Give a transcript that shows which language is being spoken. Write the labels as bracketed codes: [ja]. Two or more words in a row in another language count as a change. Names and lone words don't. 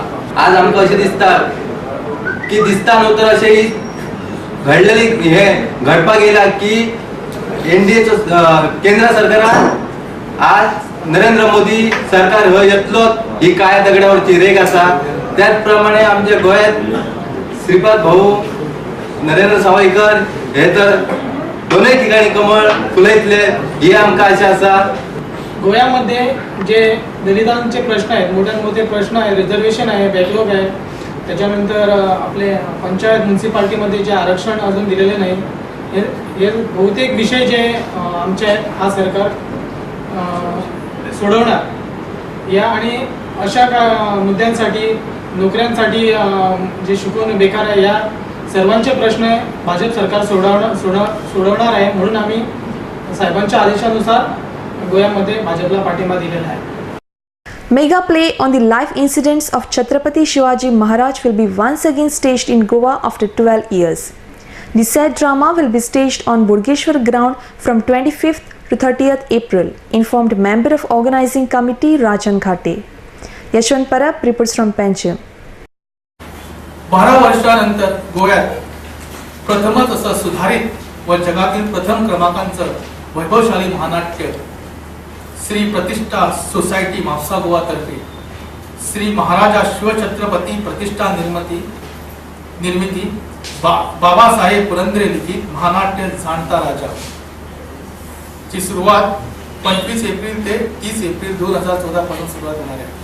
[kok] आज आमकां अशें दिसता की दिसता न्हू तर अशें घडलेली हे घडपाक येयला की एनडीएचो केंद्र सरकारान आज नरेंद्र मोदी सरकार हो येतलो ही काळ्या दगडावरची रेख आसा. त्याच प्रमाणे आमच्या गोंयांत श्रीपाद भाऊ नरेंद्र सावयकर हे तर दोनूय ठिकाणी कमळ फुलयतले ही आमकां आशा आसा. [mr] गोव्यामध्ये जे दलितांचे प्रश्न आहेत, मोठे मोठे प्रश्न आहे, रिझर्वेशन आहे, बॅकलॉग आहे, त्याच्यानंतर आपले पंचायत म्युन्सिपाल्टीमध्ये जे आरक्षण अजून दिलेले नाही, हे बहुतेक विषय जे आमचे आहेत हा सरकार सोडवणार. या आणि अशा मुद्द्यांसाठी नोकऱ्यांसाठी जे शिकून बेकार आहे या सर्वांचे प्रश्न भाजप सरकार सोडवणार आहे. म्हणून आम्ही साहेबांच्या आदेशानुसार गोव्यामध्ये भाजपला पाठिंबा दिलेला आहे. [en] Mega play on the life incidents of Chhatrapati Shivaji Maharaj will be once again staged in Goa after 12 years. The said drama will be staged on Burgeshwar ground from 25th to 30th April, informed member of organizing committee Rajan Ghate. Yashwant Parab reports from Panjim. [mr] 12 वर्षानंतर गोव्यात प्रथमच असं सुधारित व जगातील प्रथम क्रमांकाचं वैभवशाली महानाट्य श्री प्रतिष्ठा सोसायटी म्हापसा गोवा तर्फे श्री महाराजा शिवछत्रपती प्रतिष्ठा निर्मिती बाबासाहेब पुरंदरे लिखित महानाट्य जाणता राजा ची सुरुवात 25 एप्रिल ते 30 एप्रिल 2014 पासून सुरुवात होणार आहे.